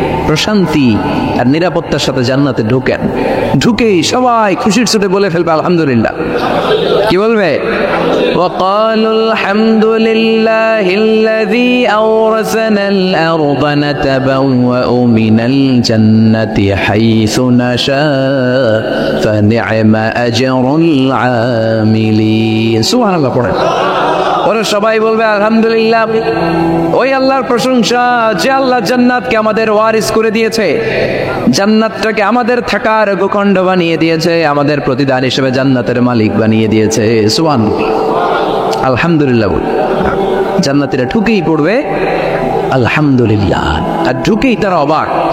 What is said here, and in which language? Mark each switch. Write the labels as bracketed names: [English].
[Bangla] প্রশান্তি আর নিরাপত্তার সাথে জান্নাতে ঢোকেন। ঢুকেই সবাই খুশির ছুটে বলে ফেলবে আলহামদুলিল্লাহ। কি বলবে? [Arabic] وقالوا الحمد لله الذي أورثنا الأرض نتبوأ من الجنة حيث نشاء فنعم أجر العاملين। [Bangla] সুবহানাল্লাহ পড়ে। ওরা সবাই বলবে আলহামদুলিল্লাহ, ওই আল্লাহর প্রশংসা যে আল্লাহ জান্নাতকে আমাদের ওয়ারিস করে দিয়েছে, জান্নাতটাকে আমাদের থাকার ভূখণ্ড বানিয়ে দিয়েছে, আমাদের প্রতিদান হিসেবে জান্নাতের মালিক বানিয়ে দিয়েছে। সুবহানাল্লাহ, আলহামদুলিল্লাহ বল। জান্নাতীরা ঢুকেই পড়বে আলহামদুলিল্লাহ, আর ঢুকেই তারা অবাক।